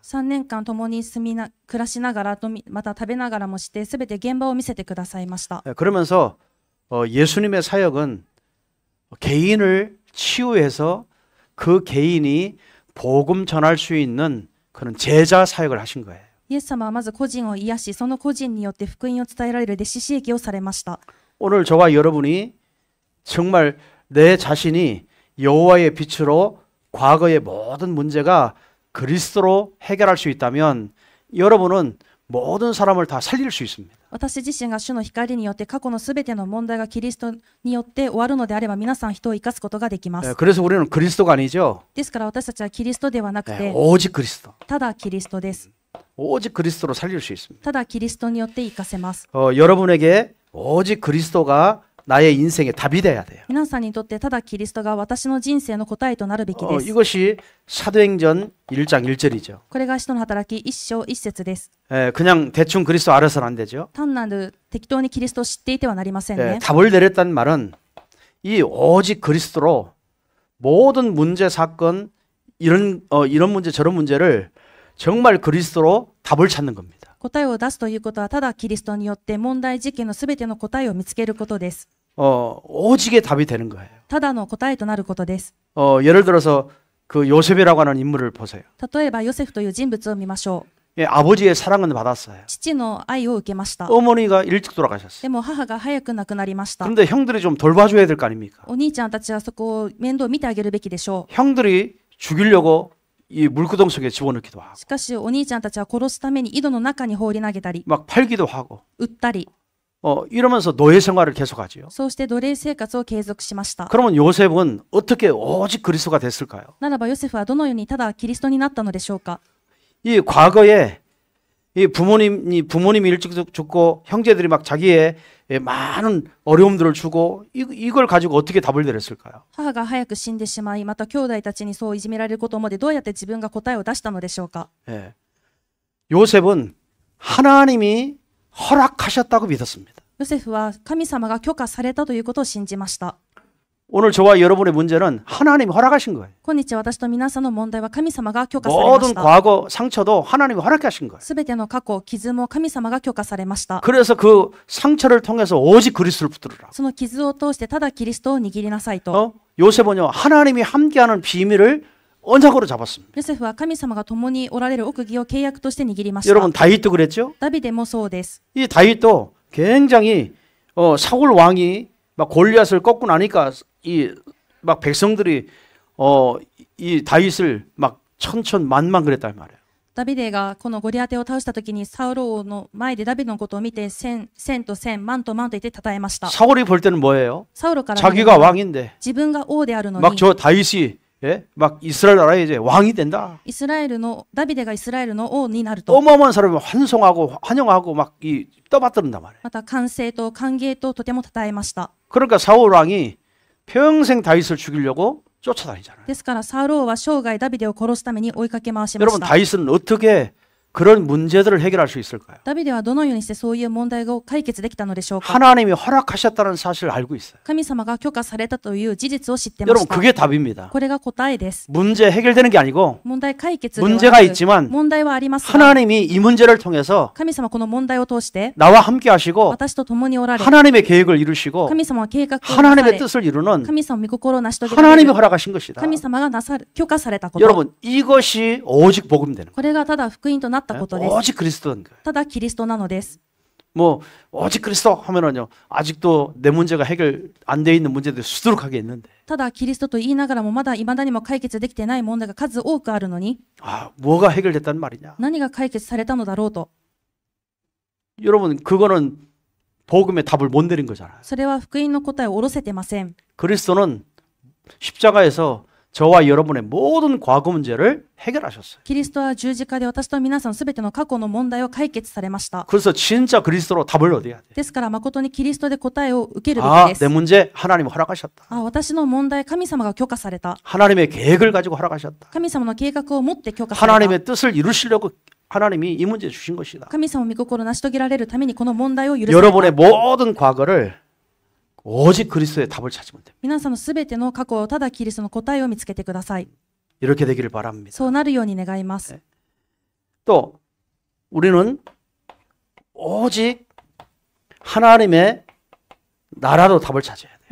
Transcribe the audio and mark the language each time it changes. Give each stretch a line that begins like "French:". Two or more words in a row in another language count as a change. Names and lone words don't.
Japanese: 3 年間共に暮らしながらとまた食べながらもしてすべて現場を見せてくださいました。
Korean: 그러면서 예수님의 사역은 개인을 치유해서 그 개인이 복음 전할 수 있는 그런 제자 사역을 하신 거예요.
Japanese: イエス様はまず個人を癒し、その個人によって福音を伝えられる弟子刺激をされました。
Korean: 오늘 저와 여러분이 정말 내 자신이 여호와의 빛으로 과거의 모든 문제가 그리스도로 해결할 수 있다면 여러분은 모든 사람을 다 살릴 수 있습니다.
Japanese: 私自身が主の光によって過去のすべての問題がキリストによって終わるのであれば皆さん人を生かすことができます。
Korean: 그래서 우리는 그리스도가 아니죠.
Japanese: ですから私たちはキリストではなくて、
Korean: 오직 그리스도.
Japanese: ただキリストです。
Korean: 오직 그리스도로 살릴 수 있습니다.
Japanese: ただキリストによって生かせます。
Korean: 여러분에게 오직 그리스도가 나의 인생의 답이 돼야 돼요.
Japanese: 皆さんにとってただキリストが私の人生の答えとなるべきです。
Korean: 이것이 사도행전 1장 1절이죠.
Japanese: これが使徒の働き1章1節です。
Korean: 그냥 대충 그리스도 알아서는 안 되죠.
Japanese: 単なる適当にキリストを知っていてはなりませんね。
Korean: 답을 내렸다는 말은 이 오직 그리스도로 모든 문제 사건 이런 문제 저런 문제를 정말 그리스도로 답을 찾는 겁니다.
Japanese: 答えを出すということはただキリストによって問題事件のすべての答えを見つけることです。
Korean: 오직의 답이 되는 거예요.
Japanese: ただの答えとなることです。
Korean: 예를 들어서 그 요셉이라고 하는 인물을 보세요.
Japanese: 例えばヨセフという人物を見ましょう。
Korean: 아버지의 사랑은 받았어요.
Japanese: 父の愛を受けました。
Korean: 어머니가 일찍 돌아가셨어요.
Japanese: でも母が早く亡くなりました。
Korean: 그런데 형들이 좀 돌봐줘야 될 거 아닙니까?
Japanese: お兄ちゃんたちはそこを面倒を見てあげるべきでしょ
Korean: 형들이 죽이려고 이 물구덩 속에 집어넣기도 하고
Japanese: う。しかしお兄ちゃんたちは殺すために井戸の中に放り投げたり、
Korean: 막 팔기도 하고
Japanese: 撃ったり、
Korean: 이러면서 노예 생활을 계속하지요.
Japanese: そうして奴隷生活を継続しました。
Korean: 그러면 요셉은 어떻게 오직 그리스도가 됐을까요?
Japanese: ならばヨセフはどのようにただキリストになったのでしょうか。
Korean: 이 과거에 이 부모님이 일찍 죽고 형제들이 막 자기의 많은 어려움들을 주고 이걸 가지고 어떻게 답을 내렸을까요?
Japanese: 母が早く死んでしまい、また兄弟たちにそういじめられることまでどうやって自分が答えを出したのでしょうか。
Korean: 예. 요셉은 하나님이 허락하셨다고 믿었습니다.
Japanese: ヨセフは神様が許可されたということを信じました。
Korean: 오늘 저와 여러분의 문제는 하나님이 허락하신 거예요.
Japanese: 今日私と皆さんの問題は神様が許可されま
Korean: 모든
Japanese: した。
Korean: 과거 상처도 하나님이 허락하신 거예요.
Japanese: すべての過去、傷も神様が許可されました。
Korean: 그래서 그 상처를 통해서 오직 그리스도를 붙들으라.
Japanese: その傷を通してただキリストを握りなさいと。
Korean: 요셉은요 하나님이 함께하는 비밀을 언약으로 잡았습니다.
Japanese: ヨセフは神様が共におられる奥義を契約として握りました。
Korean: 여러분 다윗도 그랬죠?
Japanese: ダビデもそうです。
Korean: 이 다윗도 굉장히 사울 왕이 막 골리앗을 꺾고 나니까 이 막 백성들이 이 다윗을 막 천천만만 그랬단 말이에요.
Japanese: ダビデがこのゴリアテを倒したときにサウル王の前でダビデのことを見て千と千、万と万と言って称えました。
Korean: 사울이 볼 때는 뭐예요?
Japanese: サウルから見れ
Korean: 자기가
Japanese: ば
Korean: 왕인데
Japanese: 自分が王であるの
Korean: 막
Japanese: に
Korean: 저 다윗이 막 이스라엘 나라에 이제 왕이 된다.
Japanese: イスラエルのダビデがイスラエルの王になると
Korean: 어마어마한 사람이 환송하고 환영하고 막 이 떠받드는단 말이에요.
Japanese: また歓声と歓迎ととても称えました。
Korean: 그러니까 사울 왕이 평생 다윗을 죽이려고 쫓아다니잖아요.
Japanese: ですからサウル王は生涯ダビデを殺すために追いかけ回しま
Korean: 여러분
Japanese: した。
Korean: 다윗은 어떻게 그런 문제들을 해결할 수 있을까요?
Japanese: ダビデはどのようにしてそういう問題を解決できたのでしょうか。
Korean: 하나님이 허락하셨다는 사실을 알고 있어요.
Japanese: 神様が許可されたという事実を知ってま
Korean: 여러분
Japanese: した。
Korean: 그게 답입니다.
Japanese: これが答えです。
Korean: 문제 해결되는 게 아니고
Japanese: 問題解決ではな
Korean: 문제가
Japanese: く
Korean: 있지만
Japanese: 問題はありますが、
Korean: 하나님이 이 문제를 통해서
Japanese: 神様この問題を通して
Korean: 나와 함께 하시고
Japanese: 私と共におられ、
Korean: 하나님의 계획을 이루시고
Japanese: 神様は計画をなさ
Korean: 하나님의
Japanese: れ、
Korean: 뜻을 이루는
Japanese: 神様御心を成し遂げられ
Korean: 하나님이
Japanese: る
Korean: 허락하신 것이다.
Japanese: 神様が許可されたこと。
Korean: 여러분 이것이 오직 복음되는 거예요.
Japanese: これがただ福音となったことです。
Korean: 오직 그리스도인 거예요.
Japanese: ただキリストなのです。
Korean: 뭐 오직 그리스도 하면은요 아직도 내 문제가 해결 안 돼 있는 문제들이 수두룩하게 있는데
Japanese: ただキリストと言いながらもまだ未だにも解決できてない問題が数多くあるのに、
Korean: 뭐가 해결됐단 말이냐?
Japanese: 何が解決されたのだろうと。
Korean: 여러분 그거는 복음의 답을 못 내린 거잖아요.
Japanese: それは福音の答えを下ろせてません。
Korean: 그리스도는 십자가에서 저와 여러분의 모든 과거 문제를 해결하셨어요.
Japanese: キリストは十字架で私と皆さんすべての過去の問題を解決されました。
Korean: 그래서 진짜 그리스도로 답을 얻어야 돼요.
Japanese: ですから誠にキリストで答えを受けるべきです。
Korean: 내 문제 하나님 허락하셨다.
Japanese: 私の問題、神様が許可された。
Korean: 하나님의 계획을 가지고 허락하셨다.
Japanese: 神様の計画を持って許可された。
Korean: 하나님의 뜻을 이루시려고 하나님이 이 문제 주신 것이다.
Japanese: 神様御心を成し遂げられるためにこの問題を許された。
Korean: 여러분의 모든 과거를 오직 그리스도의 답을 찾으면 됩니다.
Japanese: 皆さんのすべての過去をただキリストの答えを見つけてください。
Korean: 이렇게 되기를 바랍니다.
Japanese: そうなるように願います。
Korean: 또 우리는 오직 하나님의 나라로 답을 찾아야 돼요.